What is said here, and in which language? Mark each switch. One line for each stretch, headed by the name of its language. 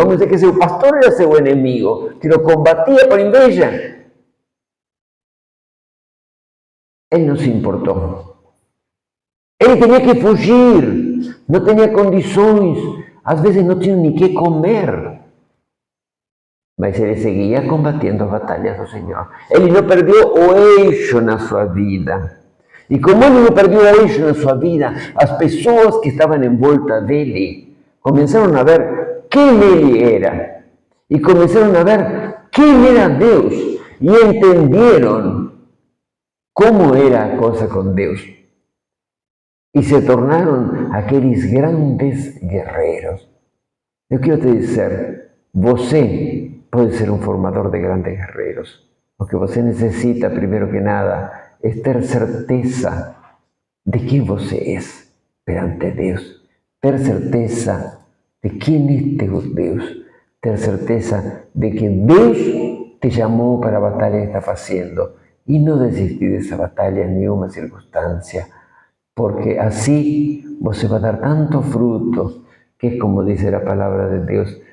Spanish: Vamos a decir que su pastor era su enemigo, que lo combatía por inveja. Él no se importó. Él tenía que fugir, no tenía condiciones, a veces no tenía ni qué comer.
Portuguese: Mas ele seguia combatendo as batalhas do Senhor. Ele não perdeu o eixo na sua vida. E como ele não perdeu o eixo na sua vida, as pessoas que estavam em volta dele começaram a ver quem ele era. E começaram a ver quem era Deus. E entenderam como era a coisa com Deus. E se tornaram aqueles grandes guerreiros. Eu quero te dizer, você pode ser
Spanish: un formador de grandes guerreros. Lo que você necesita, primero que nada, es
Portuguese: ter certeza
Spanish: de quién você es perante Dios.
Portuguese: Ter certeza
Spanish: de quién es teu Dios.
Portuguese: Ter certeza
Spanish: de que Dios te llamó para la batalla que está haciendo. Y no desistir de esa batalla en ninguna circunstancia. Porque así você va a dar tantos frutos que es como dice la palabra de Dios.